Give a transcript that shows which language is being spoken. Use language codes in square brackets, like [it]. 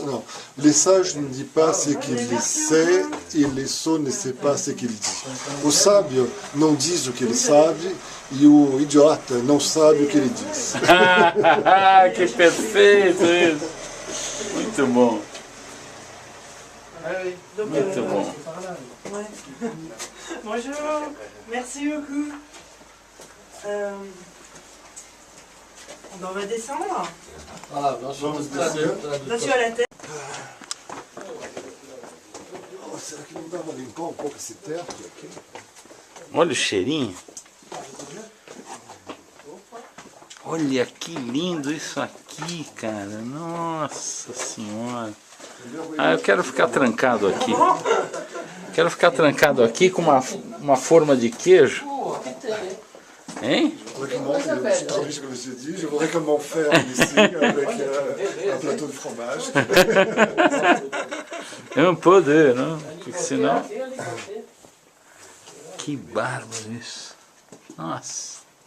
[fr] Não, le sage ne dit pas ce qu'il sait e le sot ne sait pas ce qu'il dit. [pt] O sábio não diz o que ele sabe e o idiota não sabe o que ele diz. Que perfeito isso. Muito bom. Muito bom. [fr] Bonjour, merci beaucoup. On va descendre. [pt] Ah, nós vamos [fr] Monsieur à la tête. [pt] Oh, será que não dá para limpar um pouco esse teto aqui? Olha o cheirinho. Olha que lindo isso aqui, cara. Nossa Senhora. Ah, eu quero ficar trancado aqui. Quero ficar trancado aqui com uma forma de queijo. Hein? [fr] Talvez, comme je dis, je voudrais comment faire ici avec un plateau de fromage. [pt] Um poder, não? Porque senão... Que bárbaro isso. Nossa.